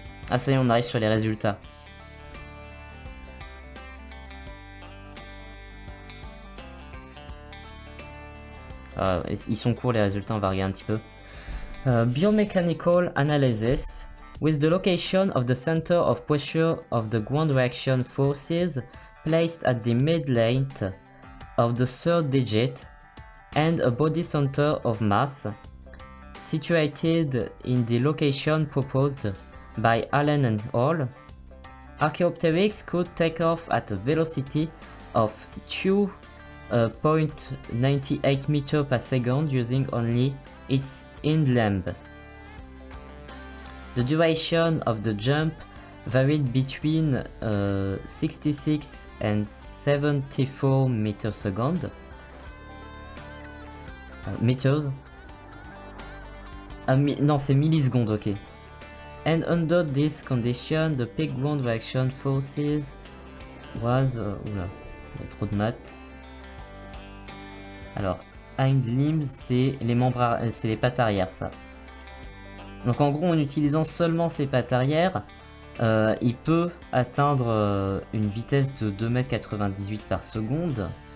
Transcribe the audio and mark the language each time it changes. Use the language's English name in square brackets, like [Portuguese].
[French] Ah ça y est, on arrive sur les résultats. Ils sont courts les résultats, on va regarder un petit peu. [English] Biomechanical analysis. With the location of the center of pressure of the ground reaction forces placed at the mid-length of the third digit and a body center of mass situated in the location proposed by Allen and al., Archaeopteryx could take off at a velocity of 2.98 meters per second using only its hind limb. The duration of the jump varied between 66 and 74 meters second. [French] Meters. Non, c'est millisecondes, ok. [English] And under this condition, the peak ground reaction forces was... [French] oula, il y a trop de maths. Alors, hind limbs, c'est les membres, c'est les pattes arrière, ça. Donc en gros, en utilisant seulement ses pattes arrière, il peut atteindre une vitesse de 2,98 m par seconde.